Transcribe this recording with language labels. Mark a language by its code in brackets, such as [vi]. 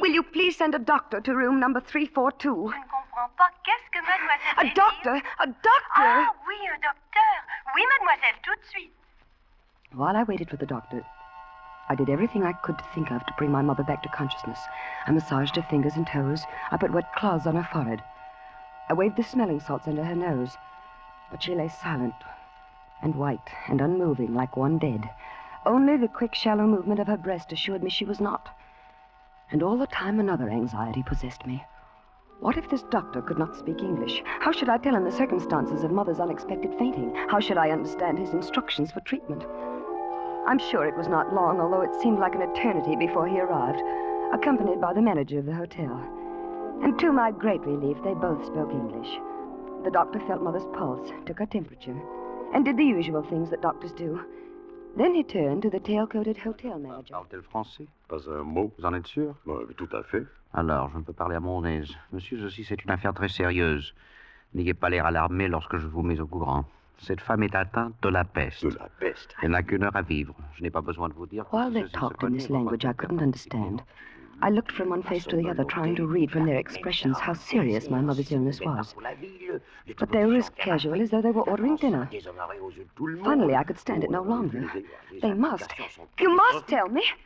[en] Will you please send a doctor to room number 342? [fr] Je ne comprends pas. Qu'est-ce que mademoiselle [en] A [fr] désire? [en] doctor? A doctor? [fr] Ah, oui, un docteur. Oui, mademoiselle, tout de suite. [en] While I waited for the doctor, I did everything I could to think of to bring my mother back to consciousness. I massaged her fingers and toes. I put wet cloths on her forehead. I waved the smelling salts under her nose. But she lay silent and white and unmoving like one dead. Only the quick, shallow movement of her breast assured me she was not. And all the time another anxiety possessed me. What if this doctor could not speak English? How should I tell him the circumstances of Mother's unexpected fainting? How should I understand his instructions for treatment? I'm sure it was not long, although it seemed like an eternity before he arrived, accompanied by the manager of the hotel. And to my great relief, they both spoke English. The doctor felt Mother's pulse, took her temperature, and did the usual things that doctors do. Then he turned to the tail-coated hotel manager. [fr] Parle-t-elle français? Pas un mot. Vous en êtes sûr? Tout à fait. Alors, je ne peux parler à mon aise. Monsieur, ceci, c'est une affaire très sérieuse. N'ayez pas l'air alarmé lorsque je vous mets au courant. Cette femme est atteinte de la peste. De la peste. Elle n'a qu'une heure à vivre. Je n'ai pas besoin de vous dire... que [en] While they [fr] ceci se [en] talked in this [fr] connaît. [en] language I couldn't understand, I looked from one face to the other, trying to read from their expressions how serious my mother's illness was. But they were as casual as though they were ordering dinner. Finally, I could stand it no longer. They must. You must tell me.